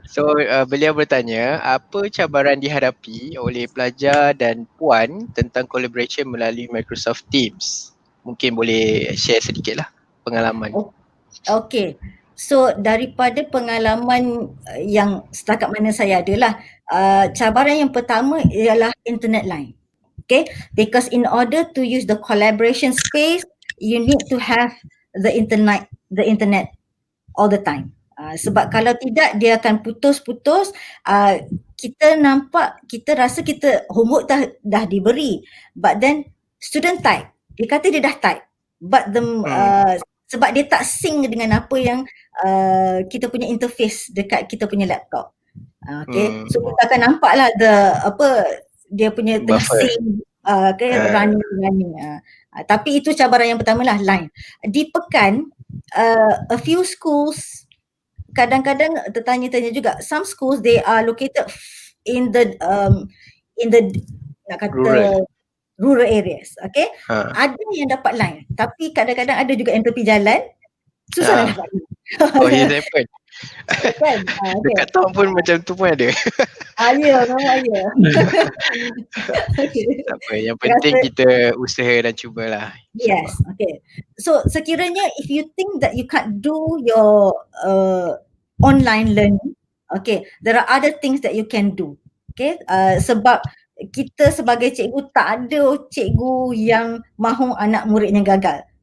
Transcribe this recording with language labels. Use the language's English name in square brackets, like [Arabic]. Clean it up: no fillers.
[Malay] So beliau bertanya, apa cabaran dihadapi oleh pelajar dan puan tentang collaboration melalui Microsoft Teams? Mungkin boleh share sedikit lah pengalaman. Okay. So daripada pengalaman yang setakat mana saya adalah cabaran yang pertama ialah internet line. [English] Okay, because in order to use the collaboration space, you need to have the internet all the time. [Malay] Sebab kalau tidak dia akan putus-putus. Kita rasa kita homework dah diberi, [English] but then student type, [Malay] dia kata dia dah type, [English] but the [Malay] sebab dia tak sync dengan apa yang kita punya interface dekat kita punya laptop. Okay, so kita akan nampak lah dia punya tengah [English] Buffer. [Malay] sync running. Tapi itu cabaran yang pertama lah, line. [English] Di Pekan, a few schools [Malay] kadang-kadang tertanya-tanya juga, [English] some schools they are located in the [Malay] nak kata [English] rural areas, okay? [Malay] Ada yang dapat line, tapi kadang-kadang ada juga yang tepi jalan, susah nak dapat line. [English] Oh, yes, happen. [Malay] Kan? Dekat town pun macam tu pun ada. Ya, memang ya. Okay. Tak apa, yang penting kita usaha dan cubalah. [English] Yes, okay. [Malay] So sekiranya [English] if you think that you can't do your online learning, okay, there are other things that you can do. [Malay] Okay, sebab kita sebagai cikgu tak ada cikgu yang mahu anak muridnya gagal.